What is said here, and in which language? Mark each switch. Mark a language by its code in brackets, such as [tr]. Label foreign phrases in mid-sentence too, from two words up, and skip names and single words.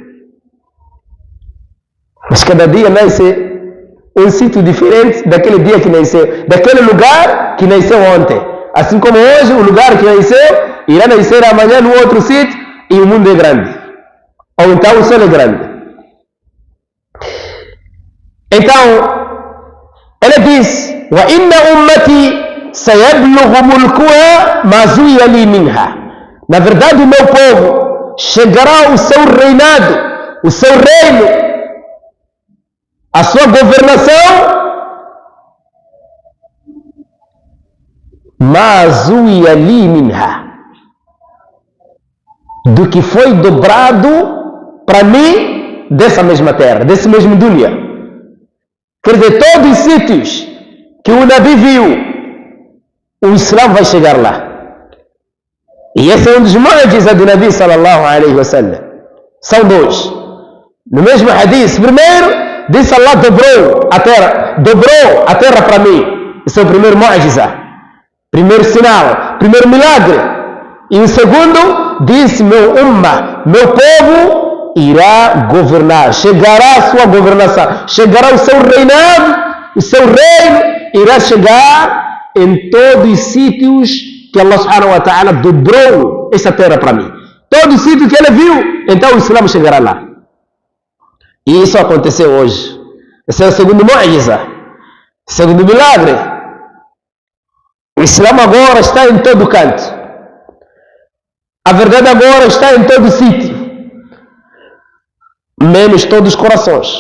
[pt] Mas cada dia nasce um sítio diferente daquele dia que nasceu, daquele lugar que nasceu ontem. Assim como hoje, o lugar que nasceu irá nascer amanhã no outro sítio, e o mundo é grande. Ou então o sol é grande. Então, ele diz: [ar] وإن أمتي سيبلغ ملكها ما زوي لي منها. [pt] Na verdade, o meu povo chegará o seu reinado, o seu reino, a sua governação, [ar] ما زوي لي منها, [pt] do que foi dobrado para mim dessa mesma terra, desse mesmo dunya. Quer dizer, todos os sítios que o Nabi viu, o Islã vai chegar lá. E esse é um dos mu'jiza do Nabi [ar] صلى الله عليه وسلم. [pt] São dois. No mesmo hadith, primeiro, disse Allah dobrou a terra para mim. Esse é o primeiro mu'jiza, primeiro sinal, primeiro milagre. E o segundo, disse: meu ummah, meu povo irá governar, chegará a sua governação, chegará o seu reinado, o seu reino irá chegar em todos os sítios que [ar] الله سبحانه وتعالى [pt] dobrou essa terra para mim. Todo sítio que ele viu, então o Islã chegará lá. E isso aconteceu hoje. Esse é o segundo mu'jiza, segundo milagre. O Islã agora está em todo canto. A verdade agora está em todo sítio, menos todos os corações.